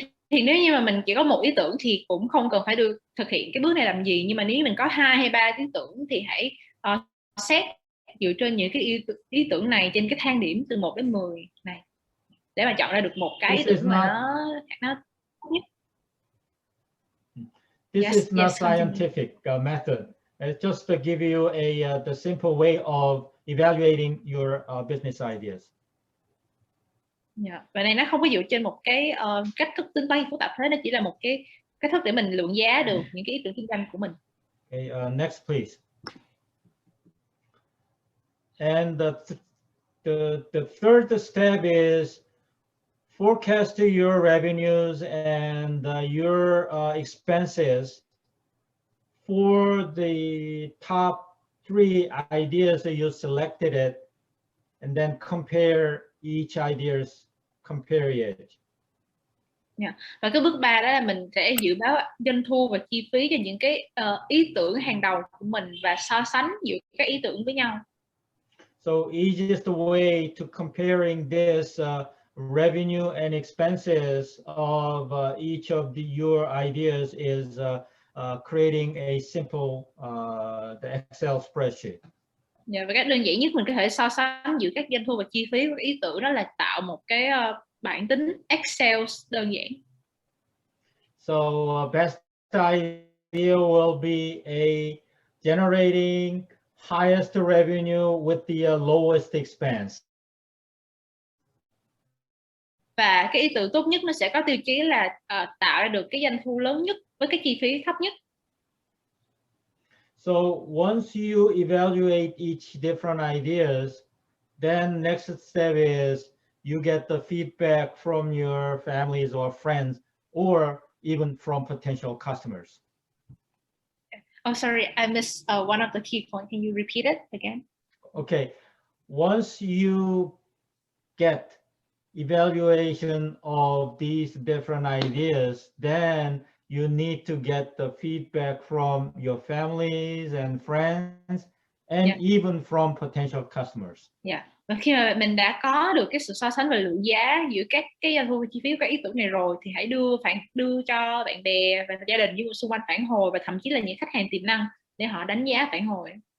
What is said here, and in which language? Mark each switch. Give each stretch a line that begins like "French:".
Vietnamese: Thì nếu như mà mình chỉ có một ý tưởng thì cũng không cần phải thực hiện cái bước này làm gì, nhưng mà nếu như mình có 2 hay 3 ý tưởng thì hãy xét dựa trên những cái ý tưởng này trên cái thang điểm từ 1 đến 10 này để mà chọn ra được một cái ý tưởng mà nó tốt nhất.
English: This is not scientific method. It's just to give you the simple way of evaluating your business ideas. Yeah.
Vietnamese: Và này nó không có dựa trên một cái cách thức tính toán phức tạp thế, nó chỉ là một cái cách thức để mình lượng giá được những cái ý tưởng kinh doanh của mình.
English: Okay, next please. And the third step is forecast your revenues and your expenses for the top 3 ideas that you selected it, and then compare each ideas, compare it. Yeah.
Vietnamese: Và cái bước 3 đó là mình sẽ dự báo doanh thu và chi phí cho những cái ý tưởng hàng đầu của mình và so sánh giữa các ý tưởng với nhau.
English: So easiest way to comparing this revenue and expenses of each of your ideas is creating a simple the Excel spreadsheet.
Vietnamese: Và cách đơn giản nhất mình có thể so sánh giữa các doanh thu và chi phí của ý tưởng đó là tạo một cái bảng tính Excel đơn giản.
English: So best idea will be generating highest revenue with the lowest expense.
Vietnamese: Và cái ý tưởng tốt nhất nó sẽ có tiêu chí là tạo ra được cái doanh thu lớn nhất với cái chi phí thấp nhất.
English: So once you evaluate each different ideas, then next step is you get the feedback from your families or friends, or even from potential customers. Oh, sorry, I missed one of the key points. Can you repeat it again? Okay, once you get evaluation of these different ideas, then you need to get the feedback from your families and friends, and even from potential customers.
Vietnamese: Và khi mà mình đã có được cái sự so sánh về lượng giá giữa các cái doanh thu và chi phí của các ý tưởng này rồi, thì hãy đưa cho bạn bè và gia đình xung quanh phản hồi, và thậm chí là những khách hàng tiềm năng để họ đánh giá phản hồi.